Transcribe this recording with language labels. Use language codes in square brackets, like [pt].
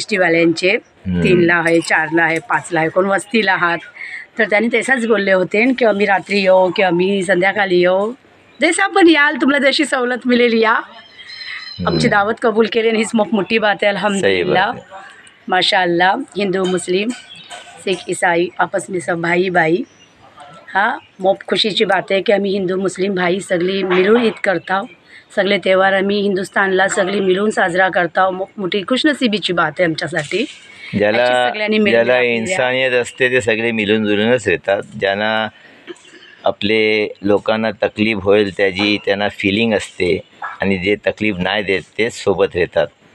[mr] S टीवाल्यांचे 3ला आहे, 4ला आहे, 5ला आहे, कोण वस्तीला आहात. तर त्यांनी तसाच बोलले होते की आम्ही रात्री येऊ की आम्ही संध्याकाळी येऊ, जसं आपण याल तुम्हाला जशी सवलत मिळेल या. आमची दावत कबूल केली आणि हीच मोठी बात आहे. [ar] अल्हम्दुलिल्लाह, माशाअल्लाह. [hi] हिंदू मुस्लिम सिख ईसाई आपस में सब भाई भाई. [mr] हाँ, मोप खुशीची बात आहे की आम्ही हिंदू मुस्लिम भाई सगळी मिळून ईद करतो. सगळे त्यौहार आम्ही हिंदुस्थानला सगळी मिळून साजरा करतो. मोठी खुशनसीबीची बात आहे आमच्यासाठी. ज्याला सगळ्यांनी मिळून ज्याला आपली इन्सानियत असते ते सगळे मिळून जुळूनच येतात. ज्यांना आपले लोकांना तकलीफ होईल त्याची त्यांना फिलिंग असते आणि जे तकलीफ नाही देत तेच सोबत राहतात.